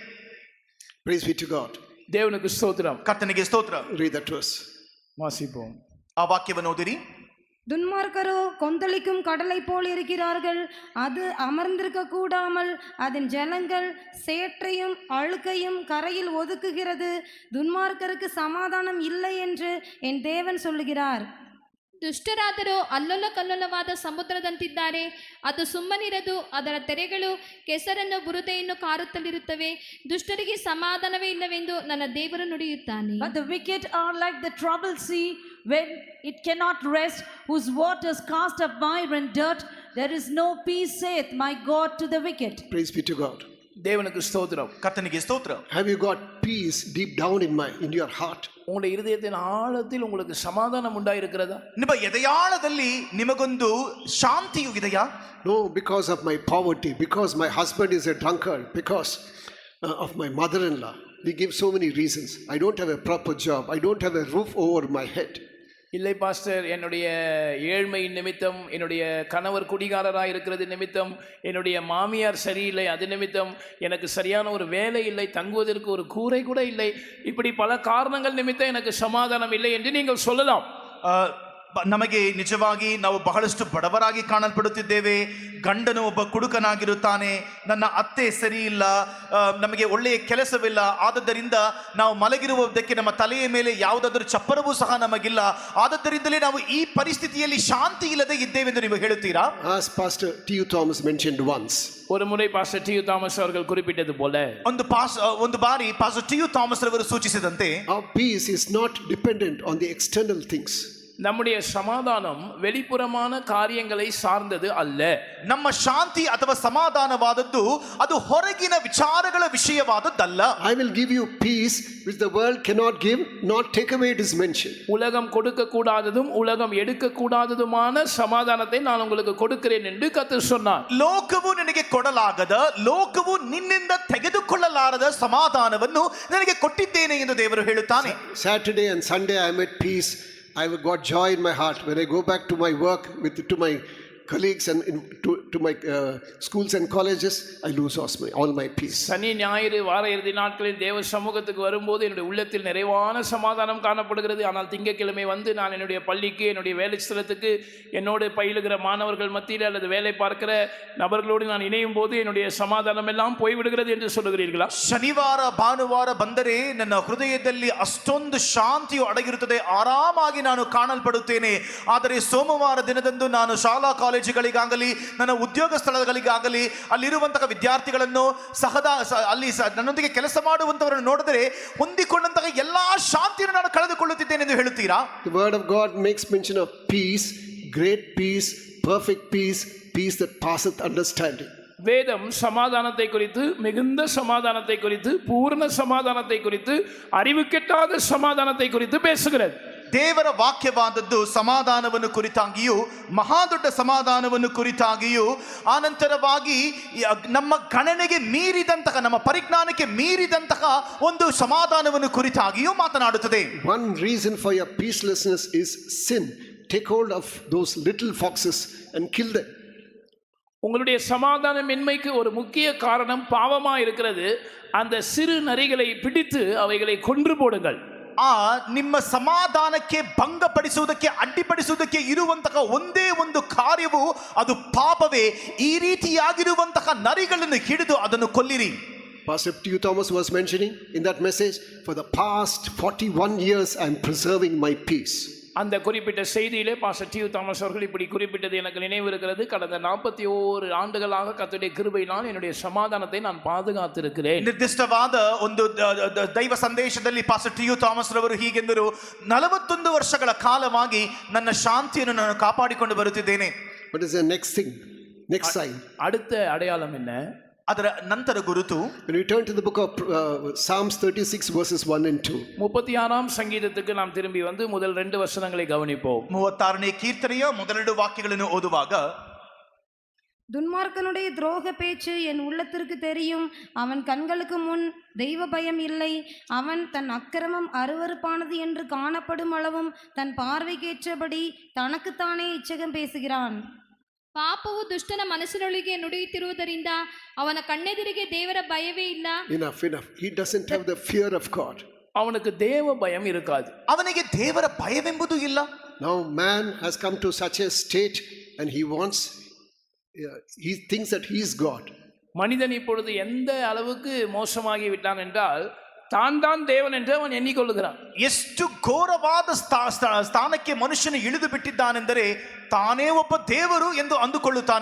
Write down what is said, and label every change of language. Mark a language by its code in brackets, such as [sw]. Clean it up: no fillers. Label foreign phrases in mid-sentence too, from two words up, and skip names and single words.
[en] Praise be to God. [ta] தேவனுக்கு ஸ்தோத்திரம். [kn] ಕರ್ತನಿಗೆ ಸ್ತೋತ್ರ. [en] Read that verse. [ta] வாசிப்போம். [kn] ಆ ವಾಕ್ಯವನ್ನು ಓದಿರಿ. [ta] துன்மார்க்கரோ கொந்தளிக்கும் கடலை போல் இருக்கிறார்கள். அது அமர்ந்திருக்க கூடாமல் அதன் ஜலங்கள் சேற்றையும் அழுக்கையும் கரையில் ஒதுக்குகிறது. துன்மார்க்கருக்கு சமாதானம் இல்லை என்று என் தேவன் சொல்லுகிறார். [kn] ದುಷ್ಟರಾದರೂ ಅಲ್ಲೊಲ್ಲ ಕಲ್ಲೊಲವಾದ ಸಮುದ್ರದಂತಿದ್ದಾರೆ. ಅದು ಸುಮ್ಮನಿರದು, ಅದರ ತೆರೆಗಳು ಕೆಸರನ್ನು ಬುರುದೆಯನ್ನು ಕಾರುತ್ತಲಿರುತ್ತವೆ. ದುಷ್ಟರಿಗೆ ಸಮಾಧಾನವೇ ಇಲ್ಲವೆಂದು ನನ್ನ ದೇವರು ನುಡಿಯುತ್ತಾನೆ. [en] But the wicked are like the troubled sea when it cannot rest, whose waters cast up mire and dirt. There is no peace, saith my God to the wicked. Praise be to God. [ta] தேவனுக்கு ஸ்தோத்திரம். [kn] ಕರ್ತನಿಗೆ ಸ್ತೋತ್ರ. [en] Have you got peace deep down in your heart? [ta] உங்களுடைய இருதயத்தின் ஆழத்தில் உங்களுக்கு சமாதானம் உண்டாயிருக்கிறதா? [kn] ನಿಮ್ಮ ಎದೆಯಾಳದಲ್ಲಿ ನಿಮಗೊಂದು ಶಾಂತಿಯು ಇದೆಯಾ? [en] No, because of my poverty, because my husband is a drunkard, because of my mother-in-law. We give so many reasons. I don't have a proper job. I don't have a roof over my head. [ta] இல்லை பாஸ்டர், என்னுடைய ஏழ்மையின் நிமித்தம், என்னுடைய கணவர் குடிகாரராக இருக்கிறது நிமித்தம், என்னுடைய மாமியார் சரியில்லை அது நிமித்தம், எனக்கு சரியான ஒரு வேலை இல்லை, தங்குவதற்கு ஒரு கூரை கூட இல்லை, இப்படி பல காரணங்கள் நிமித்தம் எனக்கு சமாதானம் இல்லை என்று நீங்கள் சொல்லலாம். [kn] ನಮಗೆ ನಿಜವಾಗಿ ನಾವು ಬಹಳಷ್ಟು ಬಡವರಾಗಿ ಕಾಣಲ್ಪಡುತ್ತಿದ್ದೇವೆ. ಗಂಡನು ಒಬ್ಬ ಕುಡುಕನಾಗಿರುತ್ತಾನೆ, ನನ್ನ ಅತ್ತೆ ಸರಿ ಇಲ್ಲ, ನಮಗೆ ಒಳ್ಳೆಯ ಕೆಲಸವಿಲ್ಲ, ಆದದ್ದರಿಂದ ನಾವು ಮಲಗಿರುವುದಕ್ಕೆ ನಮ್ಮ ತಲೆಯ ಮೇಲೆ ಯಾವುದಾದ್ರೂ ಚಪ್ಪರವೂ ಸಹ ನಮಗಿಲ್ಲ, ಆದದ್ದರಿಂದಲೇ ನಾವು ಈ ಪರಿಸ್ಥಿತಿಯಲ್ಲಿ ಶಾಂತಿ ಇಲ್ಲದೆ ಇದ್ದೇವೆಂದು ನೀವು ಹೇಳುತ್ತೀರಾ? [en] As Pastor T.U. Thomas mentioned once. [ta] ஒரு முறை பாஸ்டர் டி.யு. தாமஸ் அவர்கள் குறிப்பிட்டது போல, [kn] ಒಂದು ಬಾರಿ ಪಾಸ್ಟರ್ ಟಿ.ಯು. ಥಾಮಸ್ ರವರು ಸೂಚಿಸಿದಂತೆ, [en] our peace is not dependent on the external things. [ta] நம்முடைய சமாதானம் வெளிப்புறமான காரியங்களை சார்ந்தது அல்ல. [kn] ನಮ್ಮ ಶಾಂತಿ ಅಥವಾ ಸಮಾಧಾನವಾದದ್ದು ಅದು ಹೊರಗಿನ ವಿಚಾರಗಳ ವಿಷಯವಾದದ್ದಲ್ಲ. [en] I will give you peace which the world cannot give, not take away, it is mentioned. [ta] உலகம் கொடுக்க கூடாததும் உலகம் எடுக்க கூடாததுமான சமாதானத்தை நான் உங்களுக்கு கொடுக்கிறேன் என்று கர்த்தர் சொன்னார். [kn] ಲೋಕವು ನಿನಗೆ ಕೊಡಲಾಗದ, ಲೋಕವು ನಿನ್ನಿಂದ ತೆಗೆದುಕೊಳ್ಳಲಾರದ ಸಮಾಧಾನವನ್ನು ನನಗೆ ಕೊಟ್ಟಿದ್ದೇನೆ ಎಂದು ದೇವರು ಹೇಳುತ್ತಾನೆ. [en] Saturday and Sunday I am at peace. I have got joy in my heart. When I go back to my work, to my colleagues and to my schools and colleges, I lose all my peace. [ta] சனி ஞாயிறு வார இறுதி நாட்களில் தேவ சமூகத்துக்கு வரும்போது என்னுடைய உள்ளத்தில் நிறைவான சமாதானம் காணப்படுகிறது. ஆனால் திங்கட்கிழமை வந்து நான் என்னுடைய பள்ளிக்கு, என்னுடைய வேலை ஸ்தலத்துக்கு, என்னோடு பயிலுகிற மாணவர்கள் மத்தியில் அல்லது வேலை பார்க்கிற நபர்களோடு நான் இணையும் போது என்னுடைய சமாதானம் எல்லாம் போய்விடுகிறது என்று சொல்லுகிறீர்களா? [kn] ಶನಿವಾರ ಭಾನುವಾರ ಬಂದರೆ ನನ್ನ ಹೃದಯದಲ್ಲಿ ಅಷ್ಟೊಂದು ಶಾಂತಿಯು ಅಡಗಿರುತ್ತದೆ, ಆರಾಮಾಗಿ ನಾನು ಕಾಣಲ್ಪಡುತ್ತೇನೆ. ಆದರೆ ಸೋಮವಾರ ದಿನದಂದು ನಾನು ಶಾಲಾ ಕಾಲೇಜುಗಳಿಗಾಗಲಿ ನನ್ನ ಉದ್ಯೋಗ ಸ್ಥಳಗಳಿಗಾಗಲಿ ಅಲ್ಲಿರುವಂತಹ ವಿದ್ಯಾರ್ಥಿಗಳನ್ನು ಅಲ್ಲಿ ನನ್ನೊಂದಿಗೆ ಕೆಲಸ ಮಾಡುವಂತವರನ್ನು ನೋಡಿದರೆ ಹೊಂದಿಕೊಂಡಂತಹ ಎಲ್ಲಾ ಶಾಂತಿಯನ್ನು ನಾನು ಕಳೆದುಕೊಳ್ಳುತ್ತಿದ್ದೇನೆ ಎಂದು ಹೇಳುತ್ತೀರಾ? [en] The word of God makes mention of peace, great peace, perfect peace, peace that passeth understanding. [ta] வேதம் சமாதானத்தை குறித்து, மிகுந்த சமாதானத்தை குறித்து, பூர்ண சமாதானத்தை குறித்து, அறிவு கெட்டாத சமாதானத்தை குறித்து பேசுகிறது. [kn] ದೇವರ ವಾಕ್ಯವಾದದ್ದು ಸಮಾಧಾನವನ್ನು ಕುರಿತಾಗಿಯೂ ಮಹಾದೊಡ್ಡ ಸಮಾಧಾನವನ್ನು ಕುರಿತಾಗಿಯೂ ಆನಂತರವಾಗಿ ನಮ್ಮ ಗಣನೆಗೆ ಮೀರಿದಂತಹ, ನಮ್ಮ ಪರಿಜ್ಞಾನಕ್ಕೆ ಮೀರಿದಂತಹ ಒಂದು ಸಮಾಧಾನವನ್ನು ಕುರಿತಾಗಿಯೂ ಮಾತನಾಡುತ್ತದೆ. [en] One reason for your peacelessness is sin. Take hold of those little foxes and kill them. [ta] உங்களுடைய சமாதானமின்மைக்கு ஒரு முக்கிய காரணம் பாவமா இருக்கிறது. அந்த சிறு நரிகளை பிடித்து அவைகளை கொன்று போடுங்கள். [kn] ನಿಮ್ಮ ಸಮಾಧಾನಕ್ಕೆ ಭಂಗಪಡಿಸುವುದಕ್ಕೆ, ಅಡ್ಡಿಪಡಿಸುವುದಕ್ಕೆ ಇರುವಂತಹ ಒಂದೇ ಒಂದು ಕಾರ್ಯವು ಅದು ಪಾಪವೇ. ಈ ರೀತಿಯಾಗಿರುವಂತಹ ನರಿಗಳನ್ನು ಹಿಡಿದು ಅದನ್ನು ಕೊಲ್ಲಿರಿ. [en] Pastor T. Thomas was mentioning in that message, for the past 41 years I am preserving my peace. [ta] அந்த குறிப்பிட்ட செய்தியிலே பாஸ்டர் டி. தாமஸ் அவர்கள் இப்படி குறிப்பிட்டது எனக்கு நினைவு இருக்கிறது. கடந்த 41 ஆண்டுகளாக கர்த்தருடைய கிருபையினால் என்னுடைய சமாதானத்தை நான் பாதுகாத்திருக்கிறேன். [kn] ನಿರ್ದಿಷ್ಟವಾದ ಒಂದು ದೈವ ಸಂದೇಶದಲ್ಲಿ ಪಾಸ್ಟರ್ ಟಿ. ಥಾಮಸ್ ರವರು ಹೀಗೆಂದರು, 41 ವರ್ಷಗಳ ಕಾಲವಾಗಿ ನನ್ನ ಶಾಂತಿಯನ್ನು ನಾನು ಕಾಪಾಡಿಕೊಂಡು ಬರುತ್ತಿದ್ದೇನೆ. [en] What is the next thing? Next sign. [ta] அடுத்த அடையாளம் என்ன? [kn] ಅದರ ನಂತರ ಗುರುತು, [en] when we turn to the book of Psalms 36 verses 1 and 2. [ta] 36ஆம் சங்கீதத்துக்கு நாம் திரும்பி வந்து முதல் 2 வசனங்களை கவனிப்போம். [kn] 36ನೇ ಕೀರ್ತನೆಯ ಮೊದಲೆರಡು ವಾಕ್ಯಗಳನ್ನು ಓದುವಾಗ, [ta] துன்மார்க்கனுடைய துரோக பேச்சு என் உள்ளத்திற்கு தெரியும். அவன் கண்களுக்கு முன் தெய்வ பயம் இல்லை. அவன் தன் அக்கிரமம் அருவருப்பானது என்று காணப்படும் அளவும் தன் பார்வைக்கேற்றபடி தனக்குத்தானே இச்சகம் பேசுகிறான். [kn] ಪಾಪವು ದುಷ್ಟನ ಮನಸ್ಸಿನೊಳಗೆ ನುಡಿಯುತ್ತಿರುವುದರಿಂದ ಅವನ ಕಣ್ಣೆದುರಿಗೆ ದೇವರ ಭಯವೇ ಇಲ್ಲ. [en] Enough. He doesn't have the fear of God. [ta] அவனுக்கு தேவ பயம் இருக்காது. [kn] ಅವನಿಗೆ ದೇವರ ಭಯವೆಂಬುದು ಇಲ್ಲ. [en] Now man has come to such a state and he thinks that he is God. [ta] மனிதன் இப்பொழுது எந்த அளவுக்கு மோசமாகி விட்டான் என்றால் தான் தேவன் என்று அவன் எண்ணிக்கொள்ளுகிறான். [kn] ಎಷ್ಟು ಘೋರವಾದ ಸ್ಥಾನಕ್ಕೆ ಮನುಷ್ಯನು ಇಳಿದು ಬಿಟ್ಟಿದ್ದಾನೆಂದರೆ ತಾನೇ ಒಬ್ಬ ದೇವರು ಎಂದು ಅಂದುಕೊಳ್ಳುತ್ತಾನೆ.